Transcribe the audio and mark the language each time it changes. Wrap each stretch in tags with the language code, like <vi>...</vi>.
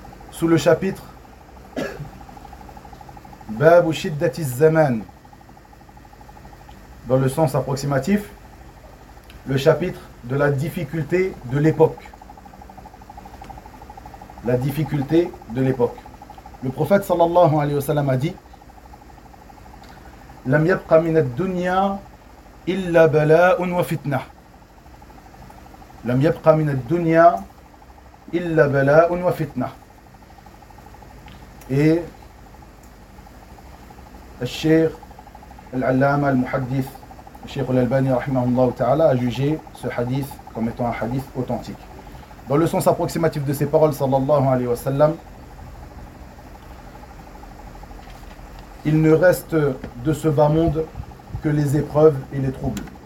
<fr>sous le chapitre Bab shiddati zaman, dans le sens approximatif le chapitre de la difficulté de l'époque. La difficulté de l'époque. Le prophète</fr> <ar>sallallahu alayhi wa sallam</ar> <fr>a dit:</fr> <ar>لم يبق من الدنيا إلا بلاء وفتنة. لم يبق من الدنيا إلا بلاء وفتنة.</ar> <fr>Et</fr> <ar>الشيخ العلامة المحدث الشيخ الألباني رحمه الله تعالى</ar> <fr>a jugé ce hadith comme étant un hadith authentique. Dans le sens approximatif de ces paroles,</fr> <ar>sallallahu alayhi wa sallam,</ar> <fr>il ne reste de ce bas monde que les épreuves et les troubles.</fr>